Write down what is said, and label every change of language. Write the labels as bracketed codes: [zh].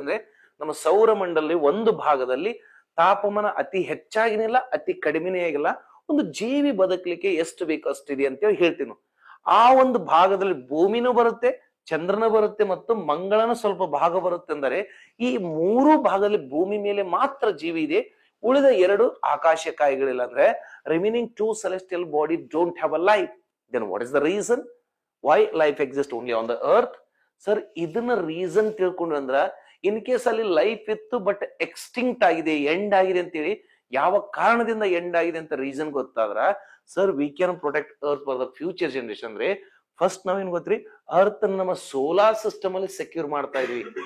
[kn] ಅಂದ್ರೆ ನಮ್ಮ ಸೌರ ಮಂಡಲದಲ್ಲಿ ಒಂದು ಭಾಗದಲ್ಲಿ ತಾಪಮಾನ ಅತಿ ಹೆಚ್ಚಾಗಿನಿಲ್ಲ, ಅತಿ ಕಡಿಮೆನೇ ಆಗಿಲ್ಲ, ಒಂದು ಜೀವಿ ಬದುಕಲಿಕ್ಕೆ ಎಷ್ಟು ಬೇಕು ಅಷ್ಟಿದೆ ಅಂತ ಹೇಳ್ತೀವಿ. ಆ ಒಂದು ಭಾಗದಲ್ಲಿ ಭೂಮಿನೂ ಬರುತ್ತೆ, ಚಂದ್ರನ ಬರುತ್ತೆ ಮತ್ತು ಮಂಗಳನ ಸ್ವಲ್ಪ ಭಾಗ ಬರುತ್ತೆ. ಅಂದರೆ ಈ 3 ಭಾಗದಲ್ಲಿ ಭೂಮಿ ಮೇಲೆ ಮಾತ್ರ ಜೀವಿ ಇದೆ, ಉಳಿದ 2 ಆಕಾಶ ಕಾಯಿಗಳಿಲ್ಲ. [en] ಅಂದ್ರೆ remaining 2 celestial body don't have a life. Then what is the reason why life exists only on the earth? [kn] Sir, ಇದನ್ನ ರೀಸನ್ ತಿಳ್ಕೊಂಡ್ರೆ ಅಂದ್ರ ಇನ್ ಕೇಸ್ ಅಲ್ಲಿ ಲೈಫ್ ಇತ್ತು ಬಟ್ ಎಕ್ಸ್ಟಿಂಕ್ಟ್ ಆಗಿದೆ, ಎಂಡ್ ಆಗಿದೆ ಅಂತೇಳಿ ಯಾವ ಕಾರಣದಿಂದ ಎಂಡ್ ಆಗಿದೆ ಅಂತ ರೀಸನ್ ಗೊತ್ತಾದ್ರ, sir, [en] We can protect earth for the future generation. [kn] ಅಂದ್ರೆ ಫಸ್ಟ್ ನಾವೇನ್ ಗೊತ್ತ್ರಿ, ಅರ್ತ್ ನಮ್ಮ ಸೋಲಾರ್ ಸಿಸ್ಟಮ್ ಅಲ್ಲಿ ಸೆಕ್ಯೂರ್ ಮಾಡ್ತಾ ಇದೀವಿ.